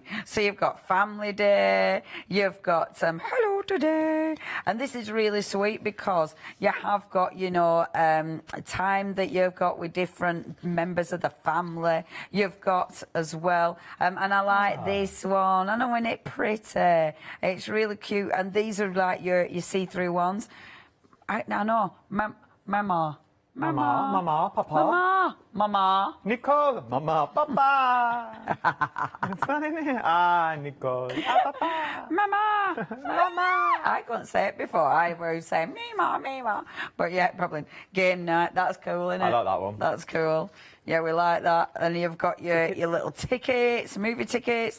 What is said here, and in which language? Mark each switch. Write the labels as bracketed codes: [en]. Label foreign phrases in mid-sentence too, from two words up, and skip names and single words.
[en] So you've got Family Day, you've got Hello Today, and this is really sweet because you have got, you know, time that you've got with different members of the family. You've got as well, and I like this one. I know, isn't it pretty? It's really cute, and these are like your see-through ones. I know, Mama. Mama, Mama, Papa. Mama, Mama. Nicole, Mama, Papa. It's fun, isn't it? Ah, Nicole. Ah, Papa. Mama, Mama. I couldn't say it before. I was saying Mima, Mima. But yeah, probably game night. That's cool, isn't it? I like that one. That's cool. Yeah, we like that. And you've got your little tickets, movie tickets.